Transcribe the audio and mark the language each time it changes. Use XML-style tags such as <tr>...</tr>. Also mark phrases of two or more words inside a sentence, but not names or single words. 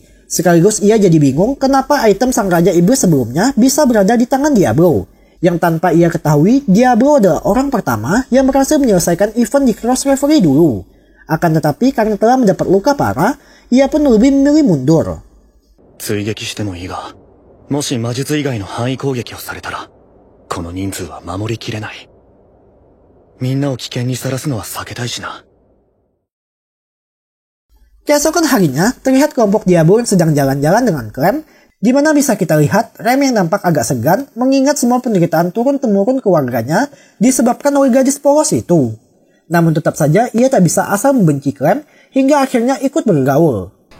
<id>Sekaligus ia jadi bingung kenapa item sang Raja Iblis sebelumnya bisa berada di tangan Diablo. Yang tanpa ia ketahui, Diablo adalah orang pertama yang berhasil menyelesaikan event di Cross Referee dulu. Akan tetapi karena telah mendapat luka parah, ia pun lebih memilih mundur.</id> <ja>追撃してもいいが、もし魔術以外の範囲攻撃をされたら、この人数は守りきれない。みんなを危険にさらすのは避けたいしな。</ja> <id>Keesokan harinya, terlihat kelompok Diablo yang sedang jalan-jalan dengan Clem, di mana bisa kita lihat Rem yang nampak agak segan mengingat semua penderitaan turun-temurun keluarganya disebabkan oleh gadis polos itu. Namun tetap saja ia tak bisa asal membenci Clem hingga akhirnya ikut bergaul.</id>